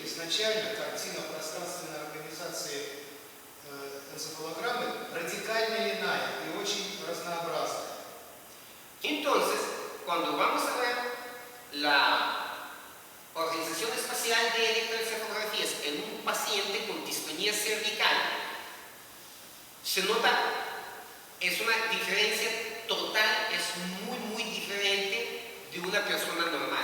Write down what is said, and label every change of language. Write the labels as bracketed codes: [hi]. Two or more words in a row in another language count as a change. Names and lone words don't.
[ru] первоначально картина пространственной организации энцефалограммы радикально иная и очень разнообразная. [es] Entonces, cuando vamos a ver la organización espacial de electroencefalografías en un paciente con distonía cervical, se nota, es una diferencia total, es muy diferente de una persona normal.